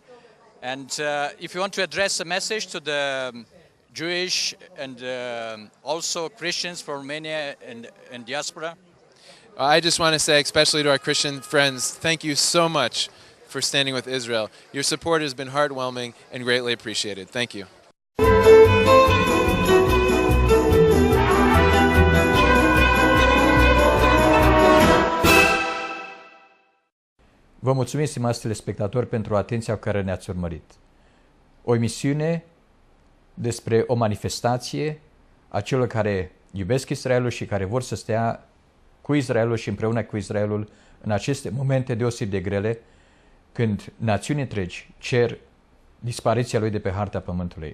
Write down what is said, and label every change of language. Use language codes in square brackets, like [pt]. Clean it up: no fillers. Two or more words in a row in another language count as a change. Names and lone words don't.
[en] And if you want to address a message to the Jewish and also Christians from Romania and diaspora? I just want to say, especially to our Christian friends, thank you so much for standing with Israel. Your support has been heartwarming and greatly appreciated. Thank you. [ro] Vă mulțumim, stimați telespectatori, pentru atenția cu care ne-ați urmărit. O emisiune despre o manifestație a celor care iubesc Israelul și care vor să stea cu Israelul și împreună cu Israelul în aceste momente deosebit de grele, când națiuni întregi cer dispariția lui de pe harta pământului.